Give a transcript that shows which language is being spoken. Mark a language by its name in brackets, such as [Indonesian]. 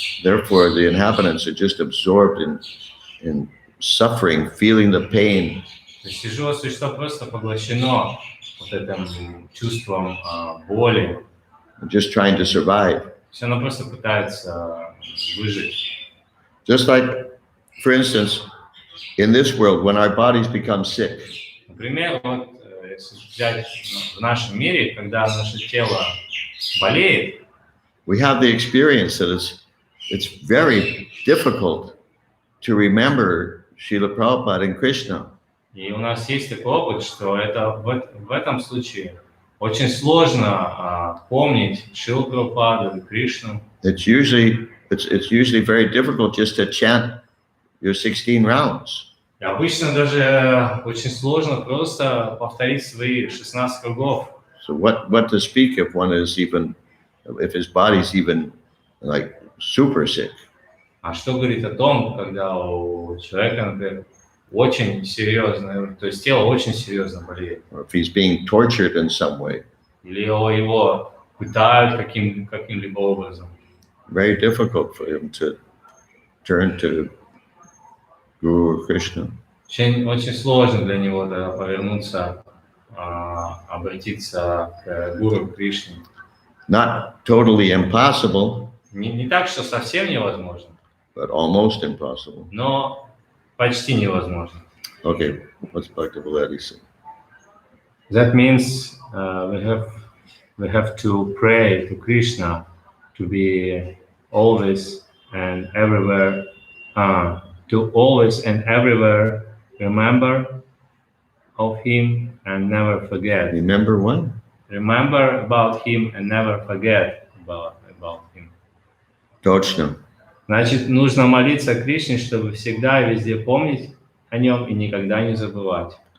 [English] Therefore, the inhabitants are just absorbed in suffering, feeling the pain. [Russian] То есть живое существо просто поглощено вот этим чувством боли. [English] Just trying to survive. [Russian] Все оно просто пытается выжить. [English] Just like, for instance, in this world, when our bodies become sick, [Russian] Например, вот если взять в нашем мире, когда наше тело болеет, [English] we have the experience that it's very difficult to remember Srila Prabhupada and Krishna. [Russian] и у нас есть такой опыт, что это в этом случае очень сложно помнить Шрилу Прабхупаду и Кришну. [English] It's usually very difficult just to chant your 16 rounds. [Russian] И обычно даже очень сложно просто повторить свои 16 кругов. [English] So what to speak if one is even, if his body's even like super sick? [Russian] А что говорит о том, когда у человека, например, очень серьезно, то есть тело очень серьезно болеет. [English] Or if he's being tortured in some way. [Russian] Или его пытают каким-либо образом. [English] Very difficult for him to turn to Guru Krishna. [Russian] Очень сложно для него повернуться, обратиться к Гуру Кришне. [English] Not totally impossible, [Russian] Не так, что совсем невозможно, [English] but almost impossible. [Russian] но почти невозможно. [English] Okay, what's Bhakti Valadi say? That means we have to pray to Krishna to be always and everywhere, to always and everywhere remember of him and never forget. Remember what? Remember about him and never forget about him. [Russian] Точно. Значит, нужно молиться Кришне, чтобы всегда и везде помнить о нем и никогда не забывать.